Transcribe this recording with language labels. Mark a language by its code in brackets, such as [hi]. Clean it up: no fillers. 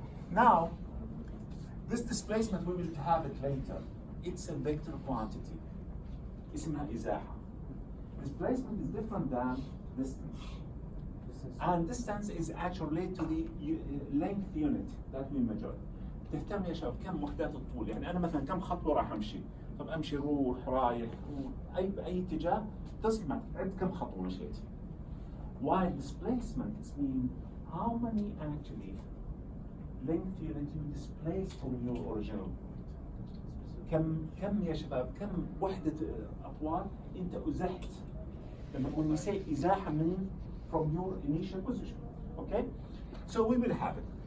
[en] Now, this displacement we will have it later. It's a vector quantity. [ar] اسمها إزاحة. [en] Displacement is different than distance. And distance is actually to the length unit that we measure. [ar] تهتم يا شباب كم وحدات الطول؟ يعني أنا مثلا كم خطوة راح أمشي؟ طب أمشي روح رايح أي اتجاه تصمت عد كم خطوة مشيت. [en] While displacement is mean how many actually length unit you displace from your original point. [ar] كم يا شباب كم وحدة أطوال أنت أزحت لما [en] when we say إزاحة من from your initial position. Okay? So we will have it.